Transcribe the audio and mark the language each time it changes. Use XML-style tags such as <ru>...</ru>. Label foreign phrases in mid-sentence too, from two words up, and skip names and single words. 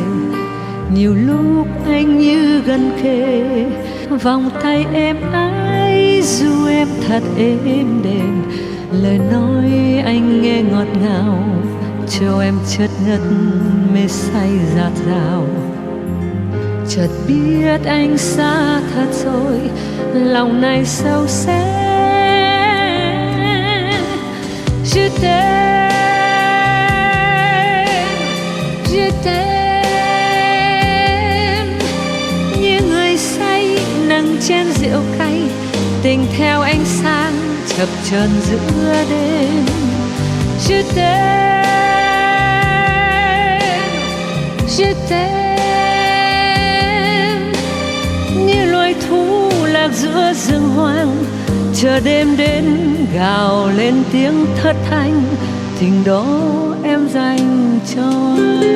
<vi>Nhiều lúc anh như gần kề, vòng tay êm ái dù em thật êm đềm. Lời nói anh nghe ngọt ngào, cho em chợt ngất mê say dạt dào. Chợt biết anh xa thật rồi, lòng này sâu sẽ.</vi> <fr>Je t'aime, je t'aime,</fr> <vi>như người say nâng chén rượu cay, tình theo ánh sáng chập chờn giữa đêm.</vi> <fr>Je t'aime, je t'aime,</fr> <vi>như loài thú lạc giữa rừng hoang, chờ đêm đến gào lên tiếng thất thanh. Tình đó em dành cho</vi>